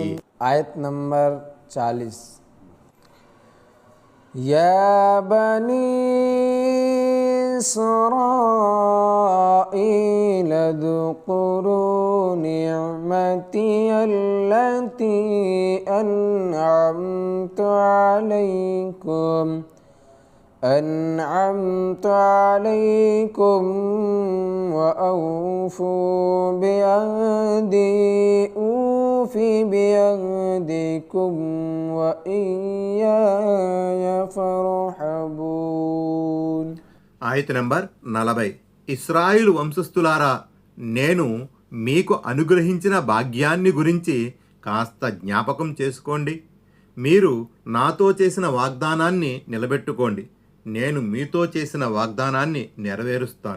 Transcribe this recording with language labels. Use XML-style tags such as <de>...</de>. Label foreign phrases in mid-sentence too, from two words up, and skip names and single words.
<te>ఆయత్ నంబర్</te> <ar>40 يا بني إسرائيل اذكروا نعمتي التي أنعمت عليكم وأوفوا بعهدي أوف بعهدكم وإياي فارحبون.</ar> <te>ఆయత నంబర్ 40. ఇశ్రాయేలు వంశస్థులారా, నేను మీకు అనుగ్రహించిన భాగ్యాన్ని గురించి కాస్త జ్ఞాపకం చేసుకోండి. మీరు నాతో చేసిన వాగ్దానాన్ని నిలబెట్టుకోండి. నేను మీతో చేసిన వాగ్దానాన్ని నెరవేరుస్తాను.</te>